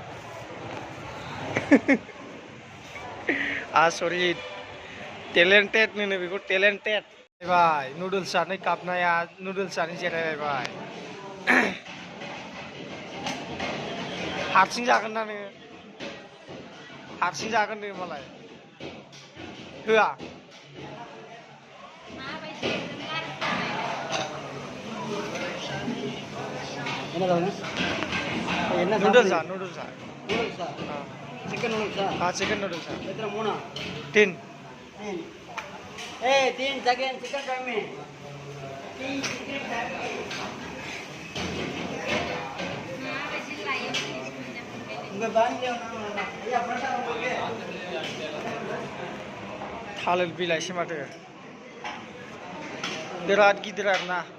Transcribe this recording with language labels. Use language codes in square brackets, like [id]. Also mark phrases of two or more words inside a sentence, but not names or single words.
[brx] आसरित टेलेन्टेड होनो बेखौ टेलेन्टेड बाय नुडल्स जानो गाबनाया नुडल्स जानो जिरायबाय हारसिं जागोन ना नोङो हारसिं जागोन नोङो मालाय होआ नूडल्स [en] chicken noodles [hi] हाँ [en] chicken noodles [hi] कितना मोना 3 तीन सेकंड चिकन फ्राई में [brx] थालिर बिलाइसो माथो बिराद गिदिर आरोना